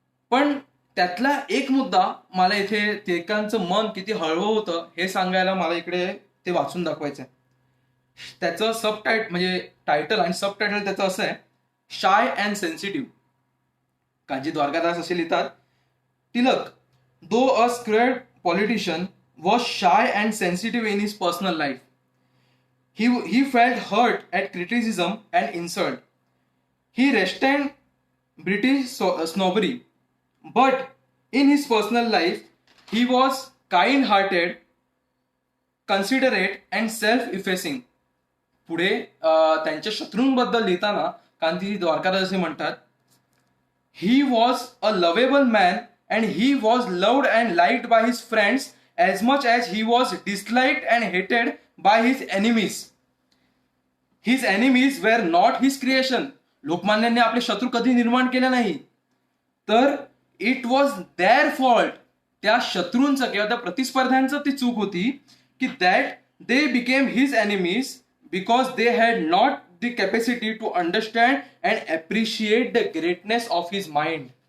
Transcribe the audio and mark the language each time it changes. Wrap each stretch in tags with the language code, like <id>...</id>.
<mr>पण त्यातला एक मुद्दा मला इथे टिळकांचं मन किती हळवं होतं हे सांगायला मला इकडे ते वाचून दाखवायचं आहे. त्याचं म्हणजे टायटल आणि सब टायटल त्याचं असं आहे,</mr> <en>Shy and sensitive. Kanji Dwarkadas</en> <mr>असे लिहितात,</mr> <en>Tilak though a squared politician was shy and sensitive in his personal life. He felt hurt at criticism and insult. He resented British snobbery. But in his personal life, he was kind-hearted, considerate and self-effacing.</en> <mr>पुढे त्यांच्या शत्रूंबद्दल लिहिताना कांजी द्वारकादास असे म्हणतात,</mr> <en>He was a lovable man and he was loved and liked by his friends as much as he was disliked and hated by his enemies. His enemies were not his creation.</en> <mr>लोकमान्यांनी आपले शत्रू कधी निर्माण केले नाही, तर</mr> <en>It was their fault.</en> <mr>त्या शत्रूंचं किंवा त्या प्रतिस्पर्ध्यांचं ती चूक होती की</mr> <en>That they became his enemies because they had not the capacity to understand and appreciate the greatness of his mind.</en>